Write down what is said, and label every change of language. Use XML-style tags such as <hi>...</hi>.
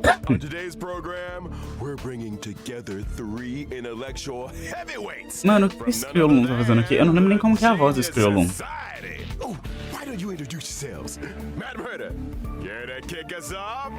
<en>On today's program, we're bringing together 3 intellectual heavyweights.</en> <pt>Mano, o que o Skrillon tá fazendo aqui? Eu não lembro nem como que é a voz do Skrillon.</pt> <en>Oh, why don't you introduce yourselves? Madam Herta, care to kick us off?</en>